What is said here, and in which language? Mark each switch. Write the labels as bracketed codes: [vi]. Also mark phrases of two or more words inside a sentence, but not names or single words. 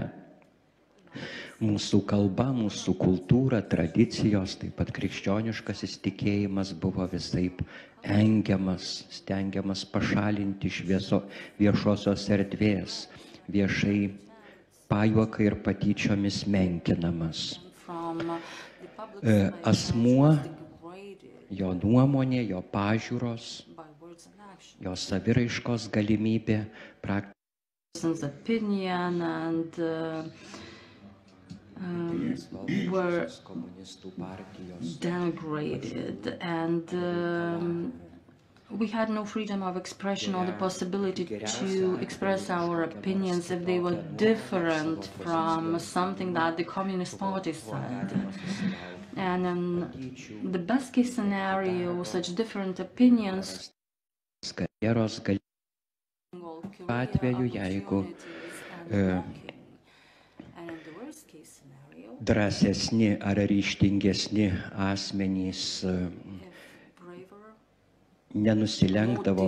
[lt] Mūsų kalba, mūsų kultūra, tradicijos, taip pat krikščioniškasis tikėjimas buvo visaip engiamas, stengiamas pašalinti iš viešosios erdvės, viešai pajuoka ir patyčiomis menkinamas. asmuo, jo nuomonė, jo pažiūros, jo saviraiškos galimybė [en] opinion and were denigrated, and we had no freedom of expression or the possibility to express our opinions if they were different from something that the Communist Party said. And in the best case scenario, such different opinions [lt] atveju, jeigu drąsesni ar ryžtingesni asmenys nenusilenkdavo